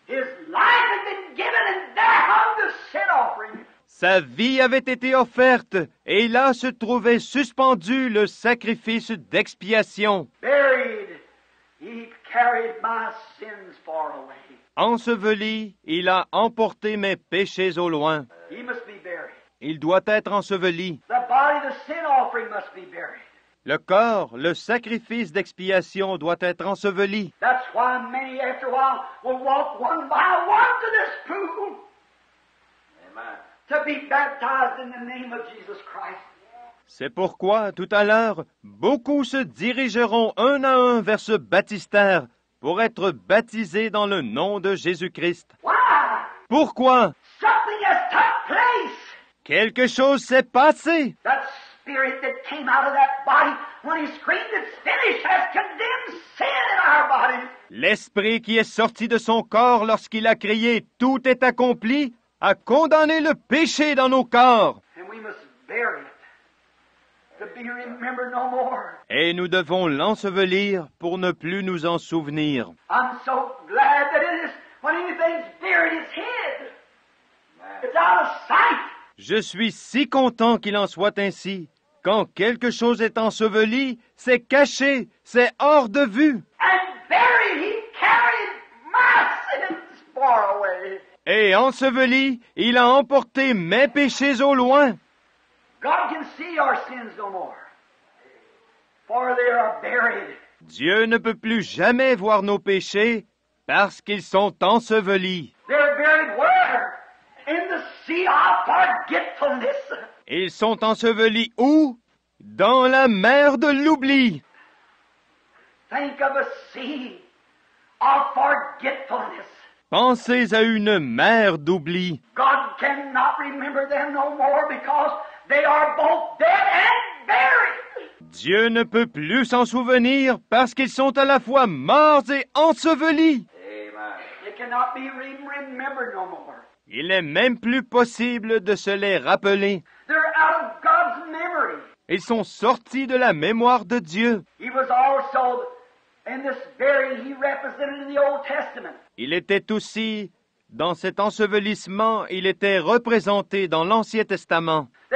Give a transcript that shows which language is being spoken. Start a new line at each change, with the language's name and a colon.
English: His life had been given and there hung the sin offering.
French: Sa vie avait été offerte et là se trouvait suspendu le sacrifice d'expiation.
English: Buried, he carried my sins far away.
French: Enseveli, il a emporté mes péchés au loin.
English: He must be buried.
French: Il doit être enseveli.
English: The body, the sin offering must be buried.
French: Le corps, le sacrifice d'expiation doit être enseveli.
English: That's why many after a while will walk one by one to this pool. Amen. To be baptized in the name of Jesus Christ.
French: C'est pourquoi, tout à l'heure, beaucoup se dirigeront un à un vers ce baptistère pour être baptisés dans le nom de Jésus-Christ.
English: Why?
French: Pourquoi?
English: Something has took place.
French: Quelque chose s'est passé.
English: That spirit that came out of that body when he screamed it's finished has condemned sin in our bodies.
French: L'esprit qui est sorti de son corps lorsqu'il a crié « Tout est accompli » a condamné le péché dans nos corps.
English: And we must bury it to be remembered no more.
French: Et nous devons l'ensevelir pour ne plus nous en souvenir.
English: I'm so glad that it is When anything's buried, it's hid. It's out of sight.
French: Je suis si content qu'il en soit ainsi. Quand quelque chose est enseveli, c'est caché, c'est hors de vue.
English: And buried, he carried my sins far away.
French: Et enseveli, il a emporté mes péchés au loin.
English: God can see our sins no more, for they are buried.
French: Dieu ne peut plus jamais voir nos péchés parce qu'ils sont ensevelis.
English: They're buried where? In the sea of forgetfulness.
French: Ils sont ensevelis où? Dans la mer de l'oubli.
English: Think of a sea of forgetfulness.
French: Pensez à une mer d'oubli.
English: God cannot remember them no more because they are both dead and buried.
French: Dieu ne peut plus s'en souvenir parce qu'ils sont à la fois morts et ensevelis.
English: Amen. It cannot be remembered no more.
French: Il n'est même plus possible de se les rappeler.
English: They're out of God's memory.
French: Ils sont sortis de la mémoire de Dieu.
English: He was also, in this burying, he represented in the Old Testament.
French: Il était aussi, dans cet ensevelissement, il était représenté dans l'Ancien Testament.